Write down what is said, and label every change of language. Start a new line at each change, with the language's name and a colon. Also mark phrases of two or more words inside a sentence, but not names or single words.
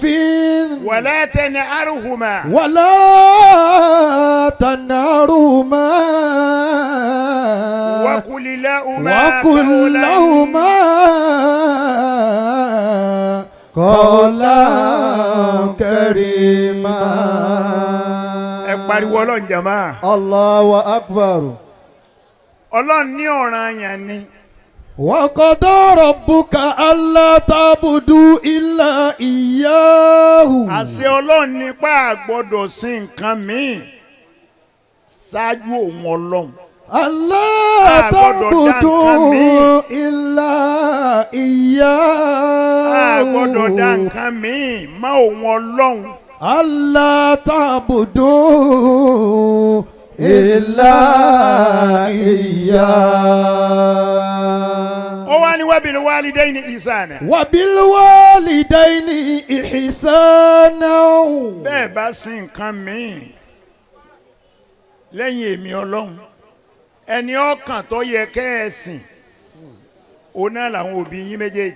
Arabic: ولا تنهرهما وقل لهما قولا كريما.
Yoruba: ẹ pariwo Ọlọ́run jàmá.
Arabic: الله أكبر.
Yoruba: Ọlọ́run ní ọ̀ranyàn ni.
Arabic: وقضى ربك ألا تعبدوا إلا إياه.
Yoruba: àṣẹ Ọlọ́run nípa àgbọ́dọ̀ sí nǹkan míì ṣáájú òun Ọlọ́run.
Arabic: ألا تعبدوا إلا إياه.
Yoruba: àgbọ́dọ̀ dá nǹkan míì má òun Ọlọ́run.
Arabic: ألا تعبدوا إلا إياه.
Yoruba: ó wá ní
Arabic: وبالوالدين إحسانا. وبالوالدين إحسانا.
Yoruba: bẹ́ẹ̀ bá sí nǹkan míì lẹ́yìn èmi Ọlọ́run ẹni ọkàn tó yẹ kẹ́ ẹ sìn òun náà làwọn òbí yín méjèèjì.